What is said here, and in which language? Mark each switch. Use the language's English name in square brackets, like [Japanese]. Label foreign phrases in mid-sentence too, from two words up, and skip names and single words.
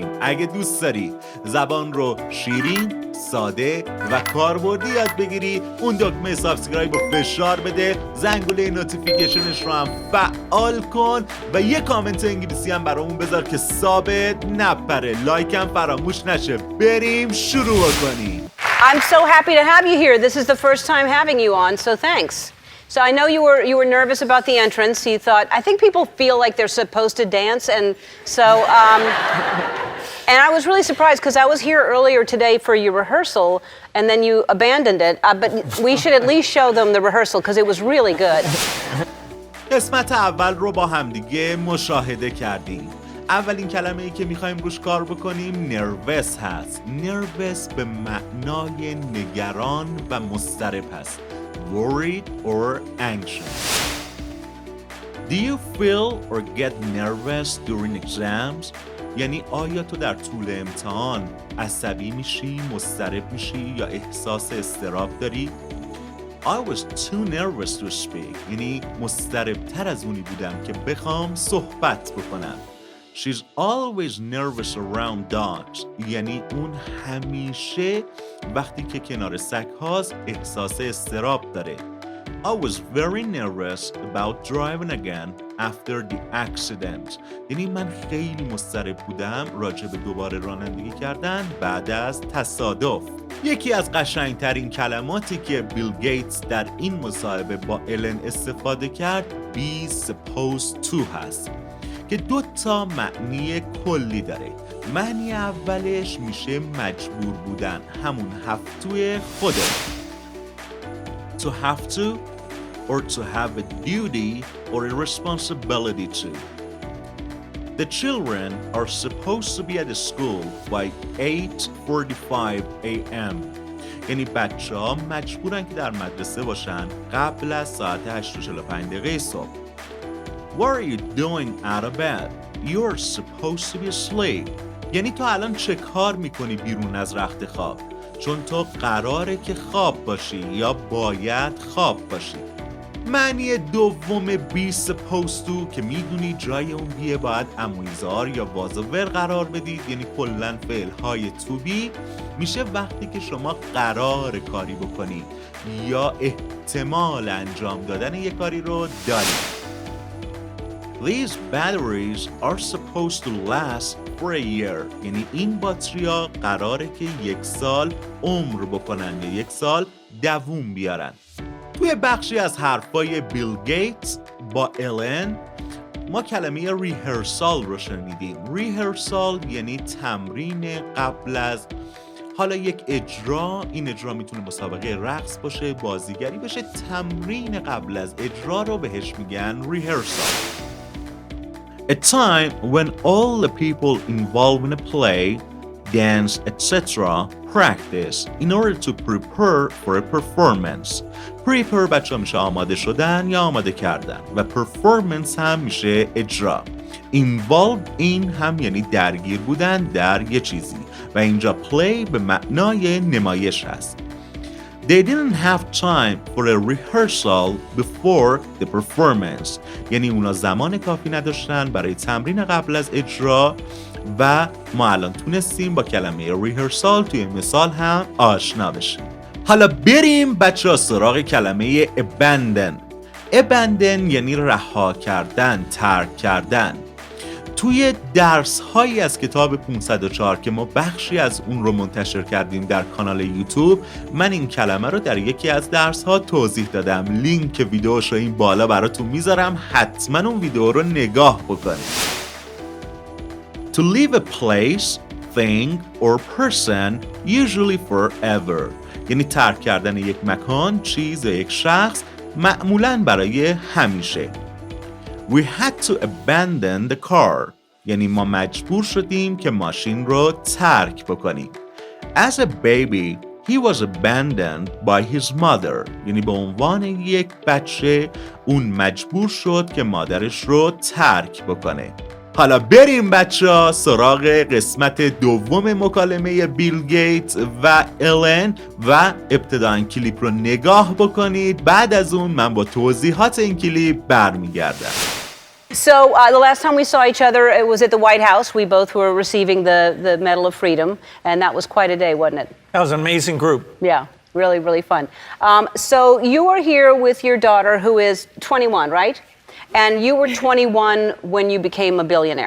[Persian] اگه دوست داری زبان رو شیرین، ساده و کاربردی یاد بگیری، اون دکمه سابسکرایب رو فشار بده، زنگوله نوتیفیکیشنش رو هم فعال کن و یه کامنت انگلیسی هم برامون بذار که ثابت نپره. لایک هم فراموش نشه. بریم شروع کنیم. [English] I'm so happy to have you here. This is the first time having you on, so thanks. So I know you were nervous about the entrance. You thought, I think people feel like they're supposed to dance, and so and I was really surprised because I was here earlier today for your rehearsal, and then you abandoned it. But we should at least show them the rehearsal because it was really good. [Persian] قسمت اول رو با همدیگه مشاهده کردیم. اولین کلمه ای که میخوایم روش کار بکنیم نروس هست. نروس به معنای نگران و مضطرب هست. [English] Worried or anxious. Do you feel or get nervous during exams? [Persian] یعنی آیا تو در طول امتحان عصبی میشی، مضطرب میشی یا احساس اضطراب داری؟ [English] I was too nervous to speak. [Persian] یعنی مضطرب‌تر از اونی بودم که بخوام صحبت بکنم. [English] She's always nervous around dogs. [Persian] یعنی اون همیشه وقتی که کنار سگ هاست احساس اضطراب داره. [English] I was very nervous about driving again after the accident. [Persian] یعنی من خیلی مضطرب بودم راجع به دوباره رانندگی کردن بعد از تصادف. یکی از قشنگترین کلماتی که بیل گیتس در این مصاحبه با الن استفاده کرد [English] be supposed to [Persian] هست که 2 تا معنی کلی داره. معنی اولش میشه مجبور بودن، همون هفتوی خوده. [English] To have to or to have a duty or a responsibility to. The children are supposed to be at the school by 8:45 a.m. [Persian] یعنی بچه ها مجبورن که در مدرسه باشن قبل از ساعت 8:45 صبح. [English] What are you doing out of bed? You're supposed to be asleep. [Persian] یعنی تو الان چه کار میکنی بیرون از رخت خواب؟ چون تو قراره که خواب باشی یا باید خواب باشی. معنی دوم [English] be supposed to [Persian] که میدونی جای اون بیه باید امویزار یا واژه‌ور قرار بدید. یعنی کلن فعل های [English] to be [Persian] میشه وقتی که شما قرار کاری بکنی یا احتمال انجام دادن یک کاری رو دارید. [English] These batteries are supposed to last for a year. [Persian] یعنی این باتریا قراره که 1 سال عمر بکنن یا 1 سال دووم بیارن. توی بخشی از حرفای بیل گیتس با الن ما کلمه ریهرسال رو شنیدیم. ریهرسال یعنی تمرین قبل از حالا یک اجرا. این اجرا میتونه مسابقه رقص باشه، بازیگری باشه. تمرین قبل از اجرا رو بهش میگن ریهرسال. [English] A time when all the people involved in a play, dance, etc. practice in order to prepare for a performance. [Persian] Prepare بچه میشه آماده شدن یا آماده کردن و performance هم میشه اجرا. [English] Involved in [Persian] هم یعنی درگیر بودن در یه چیزی و اینجا play به معنای نمایش هست. [English] They didn't have time for a rehearsal before the performance. [Persian] یعنی اونا زمان کافی نداشتن برای تمرین قبل از اجرا و ما الان تونستیم با کلمه rehearsal توی مثال هم آشنا بشیم. حالا بریم بچه ها سراغ کلمه abandon. abandon یعنی رها کردن، ترک کردن. توی درس هایی از کتاب 504 که ما بخشی از اون رو منتشر کردیم در کانال یوتیوب، من این کلمه رو در یکی از درس ها توضیح دادم. لینک ویدیوش رو این بالا براتون میذارم، حتما اون ویدیو رو نگاه بکنید. [English] To leave a place, thing or person usually forever. [Persian] یعنی ترک کردن یک مکان، چیز یا یک شخص معمولاً برای همیشه. [English] We had to abandon the car. [Persian] یعنی ما مجبور شدیم که ماشین رو ترک بکنیم. [English] As a baby, he was abandoned by his mother. [Persian] یعنی به عنوان یک بچه اون مجبور شد که مادرش رو ترک بکنه. حالا بریم بچه‌ها سراغ قسمت دوم مکالمه بیل گیتس و الن و ابتداً کلیپ رو نگاه بکنید. بعد از اون من با توضیحات این کلیپ برمیگردم. [English] So the last time we saw each other, it was at the White House. We both were receiving the Medal of Freedom, and that was quite a day, wasn't it? That was an amazing group. Yeah, really, really fun. So you are here with your daughter, who is 21, right? And you were 21 when you became a billionaire.